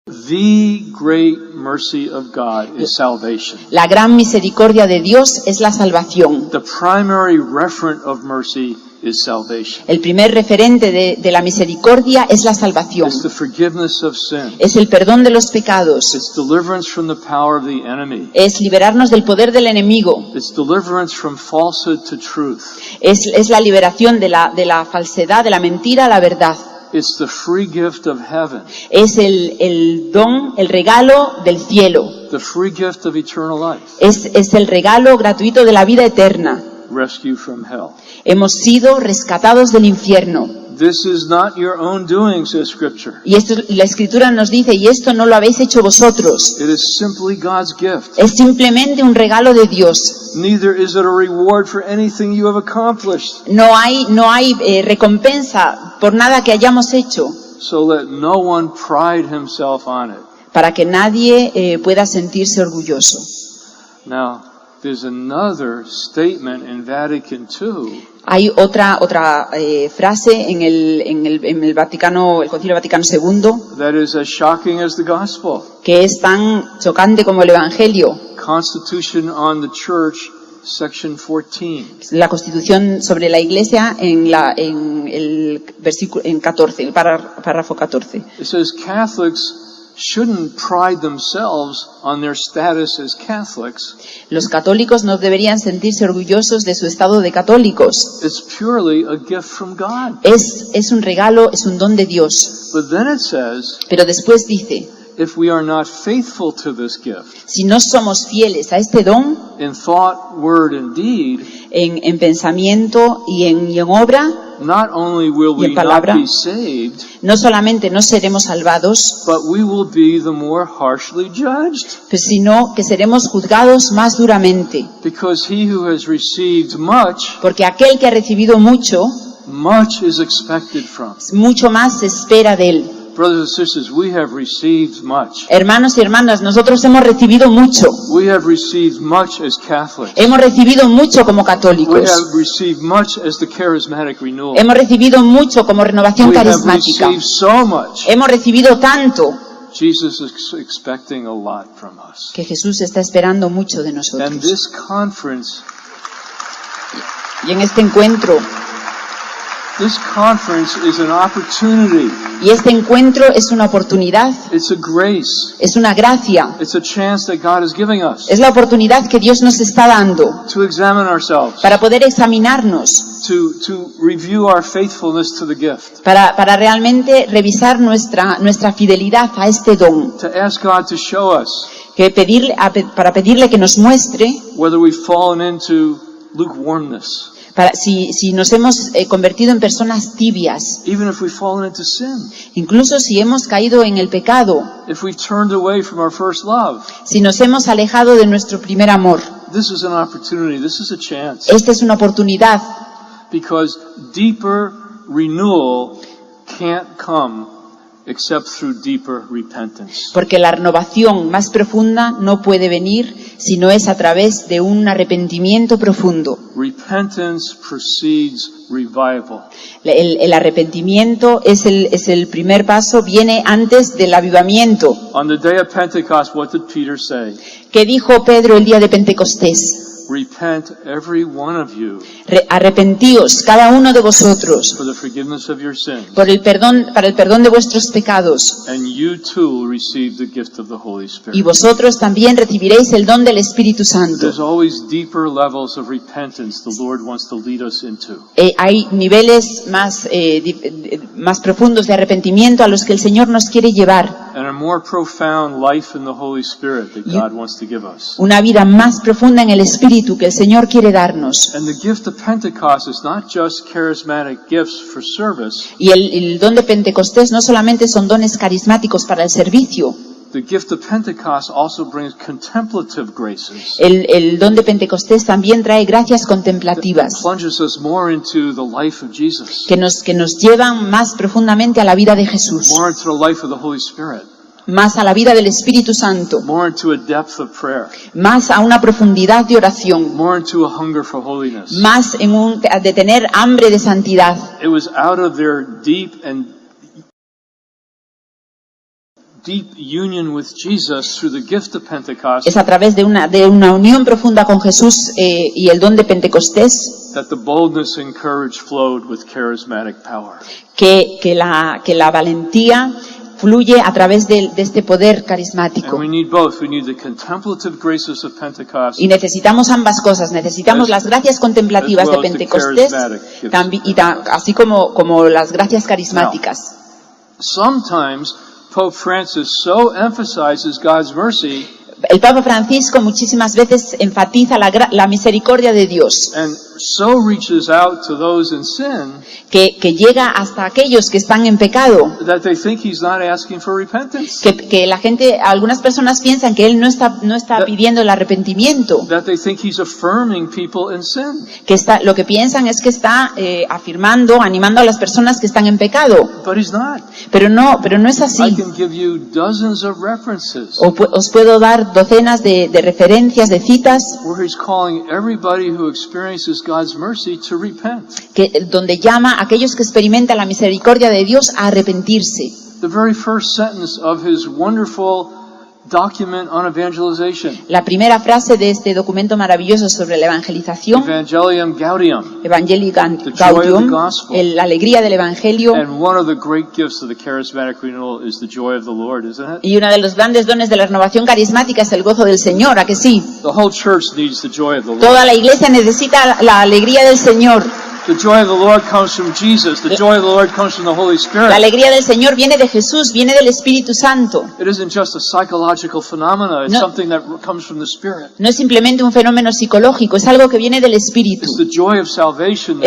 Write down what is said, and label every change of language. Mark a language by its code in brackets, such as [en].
[en] The great mercy of God is salvation. [es] La gran misericordia de Dios es la salvación. [en] The primary referent of mercy is salvation. [es] El primer referente de la misericordia es la salvación. [en] It's the forgiveness of sin. [es] Es el perdón de los pecados. [en] It's deliverance from the power of the enemy. [es] Es liberarnos del poder del enemigo. [en] It's deliverance from falsehood to truth. [es] Es la liberación de la falsedad, de la mentira a la verdad. [en] It's the free gift of heaven. [es] Es el don, el regalo del cielo. [en] The free gift of eternal life. [es] Es el regalo gratuito de la vida eterna. [en] Rescue from hell. [es] Hemos sido rescatados del infierno. [en] This is not your own doing, says Scripture. [es] Y la Escritura nos dice, y esto no lo habéis hecho vosotros. [en] It is simply God's gift. [es] Es simplemente un regalo de Dios. [en] Neither is it a reward for anything you have accomplished. [es] No hay recompensa por nada que hayamos hecho, [en] So let no one pride himself on it. [es] para que nadie pueda sentirse orgulloso. [en] Now, there's another statement in Vatican II [es] Hay otra frase en el Vaticano, el Concilio Vaticano II, [en] that is as shocking as the gospel. [es] que es tan chocante como el Evangelio. [en] Constitution on the Church, section 14. [es] La Constitución sobre la Iglesia en el versículo 14, el párrafo 14. [en] It says Catholics shouldn't pride themselves on their status as Catholics. [es] Los católicos no deberían sentirse orgullosos de su estado de católicos. [en] It's purely a gift from God. [es] Es un regalo, es un don de Dios. [en] But then it says, [es] Pero después dice, [en] if we are not faithful to this gift, [es] si no somos fieles a este don, [en] in thought, word, and deed, [es] en pensamiento y en obra, [en] not only will [es] y en [en] we not [es] palabra, [en] be saved, [es] no solamente no seremos salvados, [en] but we will be the more harshly judged. [es] sino que seremos juzgados más duramente. [en] Because he who has received much, [es] Porque aquel que ha recibido mucho, [en] much is expected from. [es] mucho más se espera de él. [en] Brothers and sisters, we have received much. [es] Hermanos y hermanas, nosotros hemos recibido mucho. [en] We have received much as Catholics. [es] Hemos recibido mucho como [en] We [es] católicos. [en] have received much as the charismatic renewal. [es] Hemos recibido mucho como renovación [en] We have [es] carismática. [en] received so much. [es] Hemos recibido tanto [en] Jesus is expecting a lot from us. [es] que Jesús está esperando mucho de [en] And [es] nosotros. [en] this conference [es] Y en este encuentro, [en] is an opportunity. [es] y este encuentro es una oportunidad, [en] It's a grace. [es] es una gracia, [en] It's a chance that God is giving us [es] es la oportunidad que Dios nos está dando [en] to examine ourselves, [es] para poder examinarnos, [en] to review our faithfulness to the gift, [es] para realmente revisar nuestra fidelidad a este don, [en] to ask God to show us [es] para pedirle que nos muestre [en] whether we've fallen into lukewarmness, [es] si nos hemos convertido en personas tibias, [en] even if we've fallen into sin, [es] incluso si hemos caído en el pecado, [en] if we've turned away from our first love. [es] si nos hemos alejado de nuestro primer amor. [en] This is an opportunity. This is a chance. [es] Esta es una oportunidad, [en] Because deeper renewal can't come except through deeper repentance. [es] porque la renovación más profunda no puede venir si no es a través de un arrepentimiento profundo. [en] Repentance precedes revival. [es] El arrepentimiento es el primer paso, viene antes del avivamiento. [en] On the day of Pentecost, what did Peter say? [es] ¿Qué dijo Pedro el día de Pentecostés? [en] Repent, every one of you, [es] Arrepentíos cada uno de vosotros [en] for the forgiveness of your sins, [es] para el perdón de vuestros pecados, [en] and you too will receive the gift of the Holy [es] y [en] Spirit. [es] vosotros también recibiréis el don del Espíritu Santo. [en] There's always deeper levels of repentance the Lord wants to lead us into. [es] Hay niveles más profundos de arrepentimiento a los que el Señor nos quiere llevar. [en] And a more profound life in the Holy Spirit that God wants to give us. [es] Una vida más profunda en el Espíritu que el Señor quiere darnos. [en] And the gift of Pentecost is not just charismatic gifts for service. [es] Y el don de Pentecostés no solamente son dones carismáticos para el servicio. [en] The gift of Pentecost also brings contemplative graces. [es] El don de Pentecostés también trae gracias contemplativas [en] Plunges us more into the life of Jesus. [es] que nos llevan más profundamente a la vida de Jesús, [en] More into the life of the Holy Spirit. [es] más a la vida del Espíritu Santo, [en] More into a depth of prayer. [es] más a una profundidad de oración, [en] More into a hunger for holiness. [es] más de tener hambre de santidad. [en] It was out of their deep and deep union with Jesus through the gift of Pentecost [es] Es a través de una unión profunda con Jesús y el don de Pentecostés [en] that the boldness and courage flowed with charismatic power. [es] que la valentía fluye a través de este poder [en] And [es] carismático. [en] we need both. We need the contemplative graces of Pentecost [es] Y necesitamos ambas cosas. Necesitamos las gracias contemplativas de Pentecostés así como las gracias carismáticas. [en] Sometimes Pope Francis so emphasizes God's mercy [es] El Papa Francisco muchísimas veces enfatiza la misericordia de Dios, [en] and so reaches out to those in sin [es] que llega hasta aquellos que están en pecado, [en] that they think he's not asking for repentance. [es] que la gente, algunas personas piensan que él no está pidiendo el arrepentimiento, [en] That they think he's affirming people in sin. [es] lo que piensan es que está afirmando, animando a las personas que están en pecado, [en] But he's not. [es] pero no es [en] I [es] así. [en] can give you dozens of references [es] Os puedo dar docenas de referencias, de citas, [en] where he's calling everybody who experiences God's mercy to repent. [es] donde llama a aquellos que experimentan la misericordia de Dios a arrepentirse. [en] The very first sentence of his wonderful document on evangelization, [es] La primera frase de este documento maravilloso sobre la evangelización, [la] Evangelium Gaudium, Evangelii [en] joy of the [la] Gaudium, [en] gospel. [es] la alegría del Evangelio, [en] and one of the great gifts of the charismatic renewal is the joy of the Lord, isn't it? [es] y uno de los grandes dones de la renovación carismática es el gozo del Señor, ¿a que sí? [en] The whole church needs the joy of the Lord. [es] Toda la iglesia necesita la alegría del Señor. [en] The joy of the Lord comes from Jesus. The joy of the Lord comes from the Holy [es] La [en] Spirit. [es] alegría del Señor viene de Jesús, viene del Espíritu Santo. [en] It isn't just a psychological phenomena. It's [es] No. [en] something that comes from the Spirit. [es] No es simplemente un fenómeno psicológico, es algo que viene del Espíritu. [en] It's the joy of salvation, the